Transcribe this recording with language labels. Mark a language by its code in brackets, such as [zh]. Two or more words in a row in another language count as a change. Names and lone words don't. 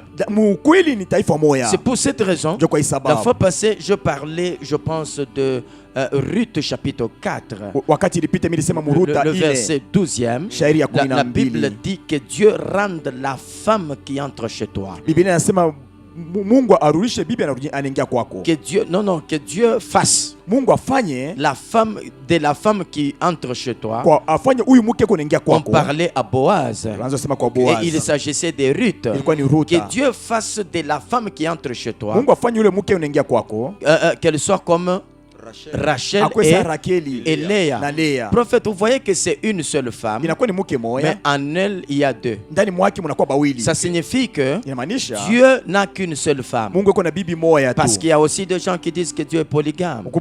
[fr] C'est pour cette raison, la fois passée, je parlais, je pense, de Ruth chapitre 4, le verset 12e. La Bible dit que Dieu rende la femme qui entre chez toi [sw] Mungu arudishe bibi anaingia kwako. [fr] Que Dieu, non, que Dieu fasse [sw] Mungu afanye [fr] la femme qui entre chez toi. [sw] Kwa afanye huyu mke kunaingia [fr] On [sw] kwako. [fr] parlait à Boaz. Et il s'agissait de Ruth. Que Dieu fasse de la femme qui entre chez toi. Mungu afanye yule mke unaingia kwako. Qu'elle soit comme Rachel et Léa. Prophète, vous voyez que c'est une seule femme, mais en elle il y a deux. Ça signifie que Dieu n'a qu'une seule femme. Parce qu'il y a aussi des gens qui disent que Dieu est polygame.